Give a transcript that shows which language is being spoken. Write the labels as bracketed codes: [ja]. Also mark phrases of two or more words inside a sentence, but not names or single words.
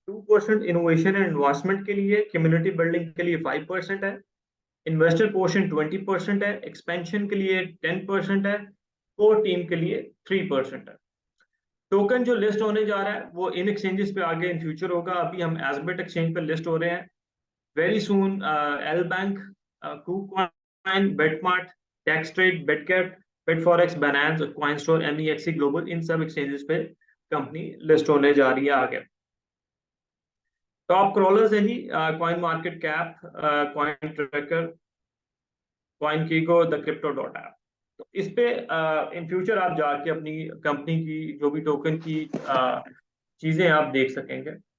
[hi] 2% [en] innovation and investment [hi] के लिए, [en] community building [hi] के लिए 5% है, [en] investor portion [hi] 20% है, एक्सपेंशन के लिए 10% है, [en] core team [hi] के लिए 3% है। टोकन जो लिस्ट होने जा रहा है वो इन एक्सचेंजेस पे आगे [en] in future [hi] होगा। अभी हम एसबेट एक्सचेंज पे लिस्ट हो रहे हैं। [en] very soon [hi] एल बैंक, KuCoin, Betmart, Taxtrade, Betcat, Betforex, Binance, CoinStore, MEXC Global, इन सब एक्सचेंजेस पे कंपनी लिस्ट होने जा रही है आगे। [en] top crawlers [hi] है जी, कॉइन मार्केट कैप, कॉइन ट्रैकर, कॉइन कीगो, द क्रिप्टो डॉट ऐप। तो इस पे [en] in future [hi] आप जाके अपनी कंपनी की जो भी टोकन की चीजें आप देख सकेंगे।